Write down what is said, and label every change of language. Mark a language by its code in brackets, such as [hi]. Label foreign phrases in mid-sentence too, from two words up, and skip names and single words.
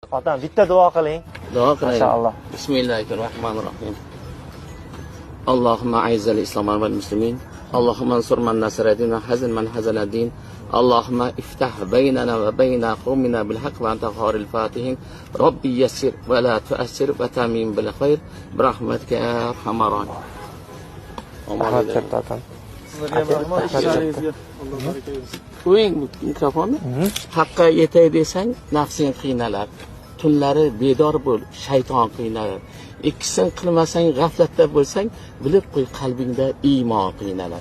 [uz] Otam bitta duo qiling. Duo qiling. [ar] إن شاء الله. بسم الله الرحمن الرحيم. اللهم أعز الإسلام والمسلمين. اللهم انصر من نصر الدين واخذل من خذل الدين اللهم افتح بيننا وبين قومنا بالحق وأنت خير الفاتحين. رب يسر ولا تعسر وتمم بالخير. برحمتك يا أرحم الراحمين. [uz] Rahmat katta otam. Sizlarga ham rahmat, ishlaringizga Alloh baraka bersin. Qo'ying mikrofonni. Haqqa yetay desang, nafsing qiynalar. Tunlari bedor bo'l, shayton qiynalar. Ikkisini qilmasang, g'aflatda bo'lsang, bilib qo'y qalbingda iymon qiynalar.